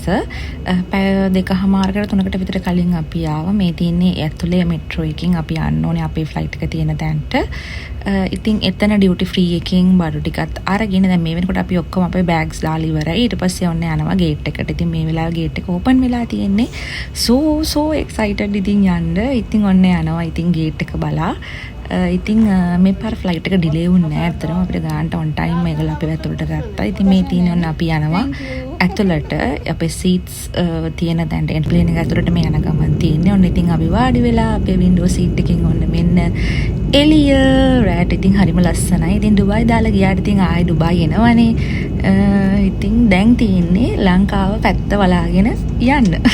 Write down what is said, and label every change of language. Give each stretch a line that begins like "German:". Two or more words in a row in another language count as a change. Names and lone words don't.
Sinhala: පැය 2:00මාරකට 3කට විතර කලින් අපි ආවා. මේ තියන්නේ ඇතුලේ මෙට්‍රෝ එකකින් අපි යන්න ඕනේ අපේ ෆ්ලයිට් එක තියෙන තැනට. ඉතින් එතන
English: duty free
Sinhala: එකකින් බඩු ටිකත් අරගෙන දැන් මේ වෙනකොට අපි ඔක්කොම අපේ බෑග්ස් දාලා ඉවරයි. ඊට පස්සේ ඔන්න යනවා ගේට් එකට. ඉතින් මේ වෙලාවේ ගේට් එක ඕපන් වෙලා තියෙන්නේ.
English: so excited
Sinhala: ඉතින් යන්න. ඉතින් ඔන්න යනවා ඉතින් ගේට් එක බලා. ඉතින් මේ පාර ෆ්ලයිට් එක ඩිලේ වුණේ නැහැ. ඇත්තටම අපිට ගානට
English: on time
Sinhala: මේගොල්ලෝ අපේ ඇතුළට ගත්තා. ඉතින් මේ තියෙන ඔන්න අපි යනවා ඇතුළට. අපේ සීට්ස් තියෙන තැනට එන්ප්ලේන් එක ඇතුළට මේ යන ගමන් තියෙන්නේ. ඔන්න ඉතින් අපි වාඩි වෙලා අපේ
English: window seat
Sinhala: එකකින් ඔන්න මෙන්න එළිය රෑට ඉතින් හරිම ලස්සනයි. ඉතින් ඩුබායි දාලා ගියාට ඉතින් ආයෙ ඩුබායි එනවනේ. ඉතින් දැන් තියෙන්නේ ලංකාව පැත්ත බලාගෙන යන්න.